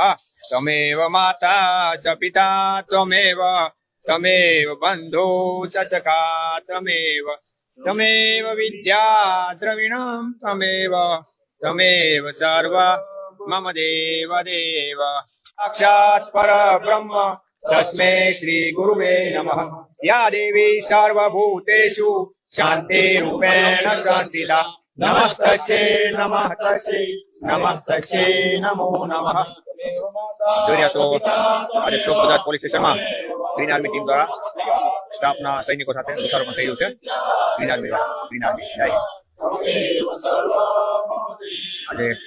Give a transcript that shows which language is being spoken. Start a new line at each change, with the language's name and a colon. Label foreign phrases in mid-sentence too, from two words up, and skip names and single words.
Sanskrit: तमेव माता स पिता त्वमेव तमेव बन्धो स सखा तमेव विद्या द्रविणं तमेव सर्व मम देव साक्षात् परब्रह्म तस्मै श्री गुरुवे नमः। या देवी सर्वभूतेषु शान्तिरूपेण संस्थिता नमस्तस्यै नमो नमः।
Gujarati: આજે શોકબજાર પોલીસ સ્ટેશનમાં ગ્રીન આર્મી ટીમ દ્વારા સ્ટાફના સૈનિકો સાથે વૃક્ષારોપણ થઈ રહ્યું છે। ગ્રીન આર્મી આજે